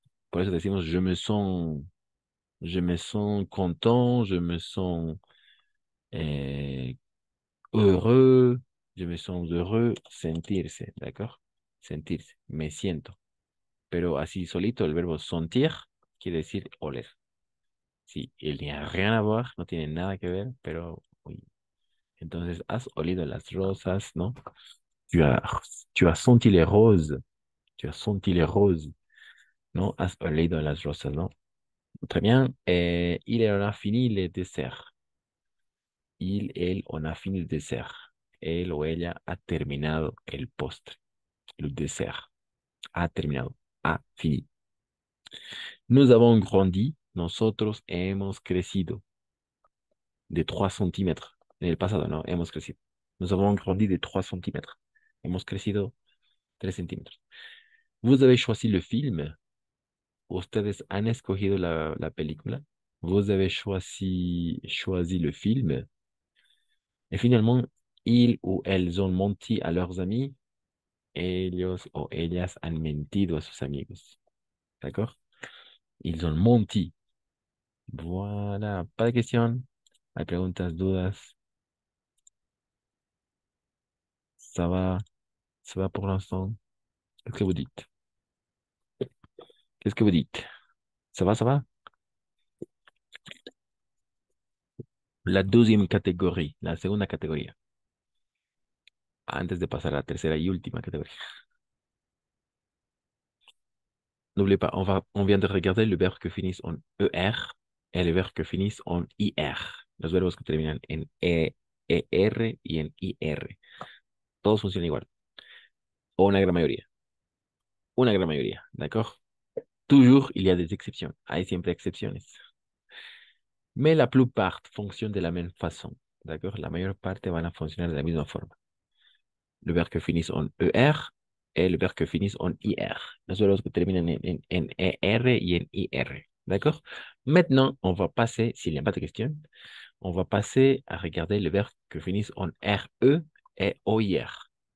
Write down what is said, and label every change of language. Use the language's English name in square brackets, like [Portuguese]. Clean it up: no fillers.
[Spanish] Por eso decimos [French] je me sens content, je me sens eh, heureux, je me sens heureux, [Spanish] sentirse, [French] ¿d'accord? [Spanish] Sentirse, me siento. Pero así solito el verbo sentir quiere decir oler. Sí, [French] il n'y a rien à voir, [Spanish] no tiene nada que ver, pero [French] oui. [Spanish] Entonces, has olido las rosas, ¿no? [French] Tu as, tu as senti les roses, tu as senti les roses, ¿no? [Spanish] Has olido las rosas, ¿no? [French] Très bien. Il en a fini le dessert. Elle, on a fini le dessert. [Spanish] Él o ella ha terminado el postre. [French] Le dessert. [Spanish] Ha terminado. [French] Ha fini. Nous avons grandi. [Spanish] Nosotros hemos crecido. De 3 centímetros. En el pasado, ¿no? Hemos crecido. [French] Nous avons grandi de 3 [Spanish] centímetros. Hemos crecido 3 centímetros. [French] Vous avez choisi le film. [Spanish] Ustedes han escogido la película. [French] Vous avez choisi le film. Et finalement, ils ou elles ont menti à leurs amis. [Spanish] Ellos o ellas han mentido a sus amigos. ¿De acuerdo? [French] Ils ont menti. Voilà, pas de questions. [Spanish] Hay preguntas, dudas. [French] Ça va, ça va pour l'instant. Qu'est-ce que vous dites? Qu'est-ce que vous dites? Ça va, ça va? La deuxième catégorie, la segunda categoría. [Spanish] Antes de pasar a la tercera y última categoría. N'oubliez pas, on vient de regarder le verbe que finissent en ER et le verbe que finissent en IR. Los verbos que terminan en ER y en IR. Todos funcionan igual. O una gran mayoría. Una gran mayoría, ¿d'accord? [French] Toujours, il y a des exceptions. [Spanish] Hay siempre excepciones. [French] Mais la plupart fonctionnent de la même façon. D'accord? [Spanish] La mayor parte van a funcionar de la misma forma. [French] Le verbe que finissent en ER et le verbe que finissent en IR. [Spanish] Los verbos que terminan en ER y en IR. [French] D'accord? Maintenant, on va passer, s'il n'y a pas de questions, on va passer à regarder le verbe que finissent en RE et OIR.